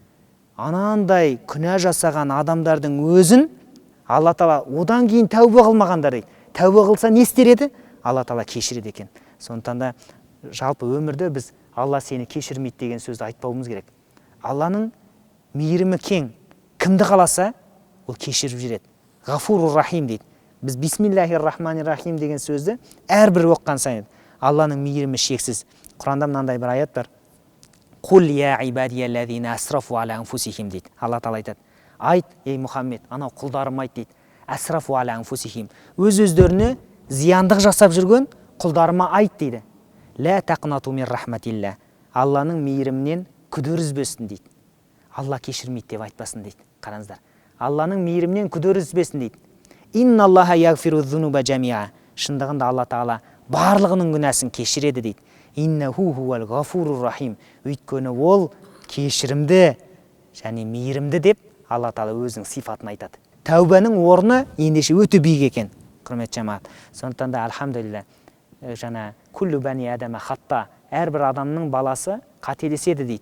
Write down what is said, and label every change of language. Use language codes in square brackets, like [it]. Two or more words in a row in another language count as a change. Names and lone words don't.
[kk] Анандай күнә жасаған адамдардың өзін Алла тағала одан кейін тәубе қылмағандар дейді. Тәубе қылса не істер еді? Алла тағала кешіреді екен. Сондықтан да жалпы өмірде біз Алла сені кешірмейді деген сөзді айтпауымыз керек. Алланың мейірімі кең. Кімді қаласа, ол кешіріп жүреді. [ar] غفور رحيم [kk] дейді. Біз [ar] بسم الله الرحمن الرحيم [kk] деген сөзді әрбір оққан сайын Алланың мейірімі шексіз. Құранда мынандай бір аят бар. [ar] قل يا عبادي الذين أسرفوا على أنفسهم дейді. [kk] Алла тағала айтады. Айт, ей Мұхаммед, анау құлдарым айт дейді. [ar] أسرفوا على أنفسهم. [kk] Өз-өздеріне зияндық жасап жүрген құлдарыма айт дейді. [ar] لا تقنطوا من رحمة الله. [kk] Алланың мейірімінен күдер үзбесін дейді. Алла кешірмейді деп айтпасын дейді. Қараңыздар. Алланың мейірімнен күдер үзбесін дейді. [ar] إن الله يغفر الذنوب جميعا. [kk] Шындығында Алла Тағала барлығының күнәсін кешіреді дейді. [ar] إنه هو الغفور الرحيم. [kk] Өйткені ол кешірімді және мейірімді деп Алла Тағала өзінің сипатын айтады. Тәубаның орны ендеше өте биік екен, құрметті жамағат. Сондықтан да альхамдулилля, жаңа [ar] كل بني آدم خطاء, [kk] әрбір адамның баласы қателеседі дейді.